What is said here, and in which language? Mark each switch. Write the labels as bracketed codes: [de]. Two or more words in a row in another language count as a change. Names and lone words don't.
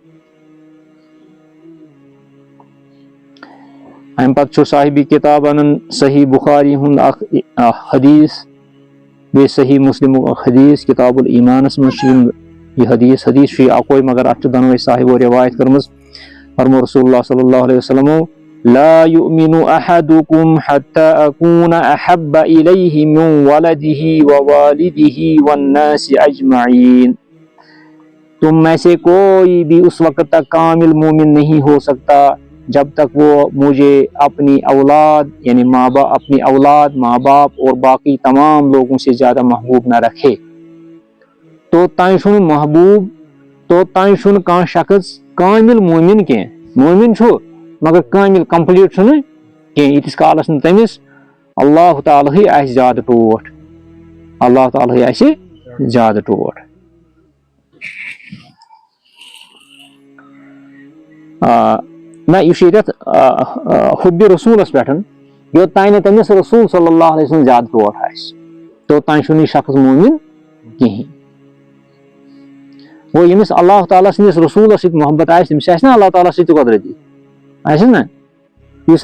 [ks] امہِ پتہٕ چھُ صاحبِ کِتاب انان صحیح بخاری ہُنٛد اکھ حدیث بیٚیہِ صحیح مسلمُک اکھ حدیث کتاب الایمانس منٛز چھُ یہِ حدیث چھُ یہِ اکوے مگر اتھ چھُ دۄنوے صاحبو روایت کٔرمٕژ فرمو [ar] رسول اللہ صلی اللہ علیہ وسلمو لا يؤمن احدكم حتى اكون احب اليه من ولده ووالده والناس اجمعین [ur] تم میں سے کوئی بھی اس وقت تک کامل مومن نہیں ہو سکتا جب تک وہ مجھے اپنی اولاد یعنی ماں باپ اور باقی تمام لوگوں سے زیادہ محبوب نہ رکھے [ks] تو تائیں چھُنہٕ محبوب تو تائیں چھُنہٕ کانٛہہ شخص کامل مومن کینٛہہ مومن چھُ مگر کامل کمپلیٖٹ چھُنہٕ کینٛہہ ییٖتِس کالس نہٕ تٔمِس اللہ تعالیٰ ہٕے آسہِ زیادٕ ٹوٹھ اللہ تعالیٰ ہٕے آسہِ زیادٕ ٹوٹھ نہ یہِ چھُ ییٚتٮ۪تھ حُبہِ رسوٗلس پٮ۪ٹھ یوٚتانۍ نہٕ تٔمِس رسوٗل صلی اللہ علیہ وسلم زیادٕ ٹوٹھ آسہِ توٚتانۍ چھُنہٕ یہِ شخص مومن کِہیٖنۍ گوٚو ییٚمِس اللہ تعالیٰ سٕنٛدِس رسوٗلس سۭتۍ محبت آسہِ تٔمِس آسہِ نا اللہ تعالیٰ سۭتۍ تہِ قۄدرتی آسہِ نا یُس